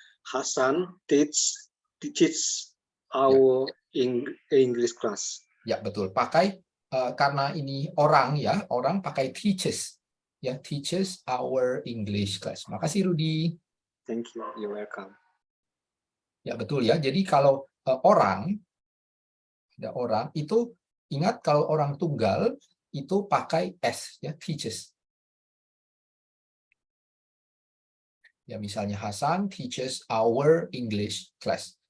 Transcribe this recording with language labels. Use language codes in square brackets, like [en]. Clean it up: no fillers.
[en] Hasan teaches our English class. [id] Ya, betul. Pakai karena ini orang ya, orang pakai teaches. [en] Ya, teaches our English class. [id] Makasih Rudi. [en] Thank you. You're welcome. [id] Ya, betul ya. Jadi kalau orang ada orang itu ingat kalau orang tunggal itu pakai s ya, teaches. [en] Ya, [id] misalnya [en] Hasan teaches our English class.